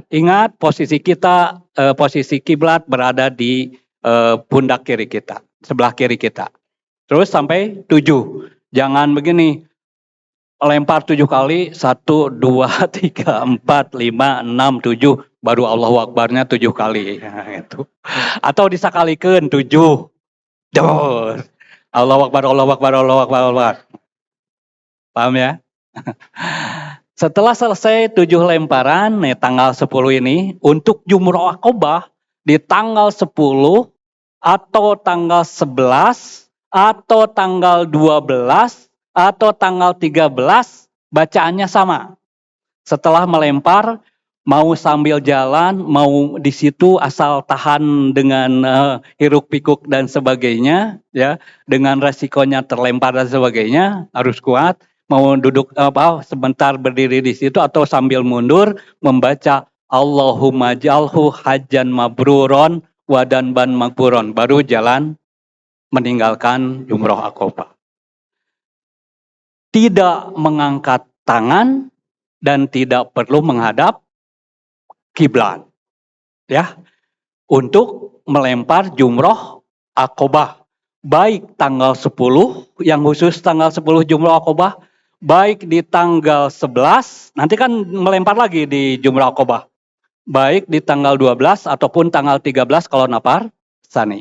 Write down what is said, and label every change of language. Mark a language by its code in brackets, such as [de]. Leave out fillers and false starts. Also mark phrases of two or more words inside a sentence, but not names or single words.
[id] Ingat posisi kita, posisi kiblat berada di pundak kiri kita, sebelah kiri kita. Terus sampai 7. Jangan begini, lempar 7 kali, 1, 2, 3, 4, 5, 6, 7, baru [ar] الله أكبر [id] 7 kali. Gitu. Atau disakalikan 7. Dos. [ar] الله أكبر، الله أكبر، الله أكبر، الله أكبر. [id] Paham ya? Setelah selesai 7 lemparan, tanggal 10 ini, untuk Jumroh Aqobah di tanggal 10 atau tanggal 11 atau tanggal 12 atau tanggal 13, bacaannya sama. Setelah melempar, mau sambil jalan, mau di situ asal tahan dengan hiruk pikuk dan sebagainya, ya, dengan resikonya terlempar dan sebagainya, harus kuat. Mau duduk sebentar berdiri di situ atau sambil mundur membaca [ar] اللهم اجعله حجا مبرورا وذنبا مغفورا, [id] baru jalan meninggalkan Jumroh Aqobah. Tidak mengangkat tangan dan tidak perlu menghadap kiblat, ya, untuk melempar Jumroh Aqobah, baik tanggal 10 yang khusus tanggal 10 Jumroh Aqobah, baik di tanggal 11, nanti kan melempar lagi di Jumroh Aqobah, baik di tanggal 12 ataupun tanggal 13 kalau nafar sani.